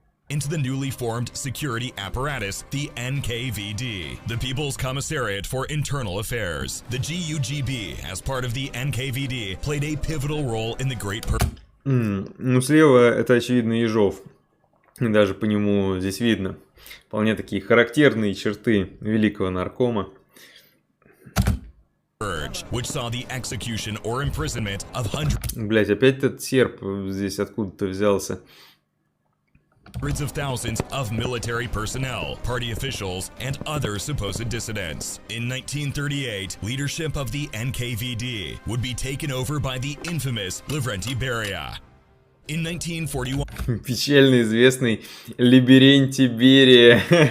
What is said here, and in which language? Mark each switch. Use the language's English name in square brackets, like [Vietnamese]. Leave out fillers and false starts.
[English] Into the newly formed security apparatus, the NKVD, the People's Commissariat for Internal Affairs. The GUGB, as part of the NKVD, played a pivotal role in the Great [Russian] Ну, слева это, очевидно, Ежов. И даже по нему здесь видно. Вполне такие характерные черты великого наркома. [English] Which saw the execution or imprisonment of hundreds... [Russian] Блять, опять этот серб здесь откуда-то взялся. [English] Hundreds of thousands of military personnel, party officials, and other supposed dissidents. In 1938, leadership of the NKVD would be taken over by the infamous Lavrentiy Beria. In 1941... [Russian] Печально известный Либерентий Берия.